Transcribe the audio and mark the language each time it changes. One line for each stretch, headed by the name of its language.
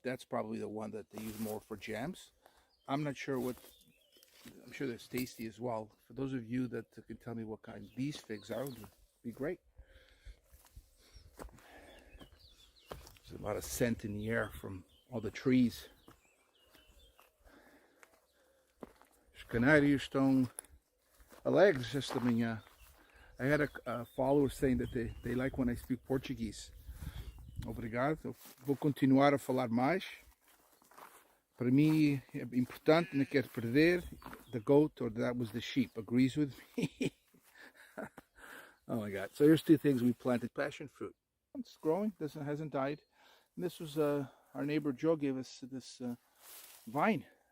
English: That's probably the one that they use more for jams. I'm not sure I'm sure that's tasty as well. For those of you that can tell me what kind these figs are, would be great. There's a lot of scent in the air from all the trees.
Portuguese: Os canários estão alegres esta manhã.
English: I had a follower saying that they like when I speak Portuguese.
Portuguese: Obrigado. Eu vou continuar a falar mais. Para mim é importante, não quero perder.
English: The goat, or that was the sheep, agrees with me. Oh my God. So here's 2 things we planted. Passion fruit. It's growing, hasn't died. And this was, our neighbor Joe gave us this vine.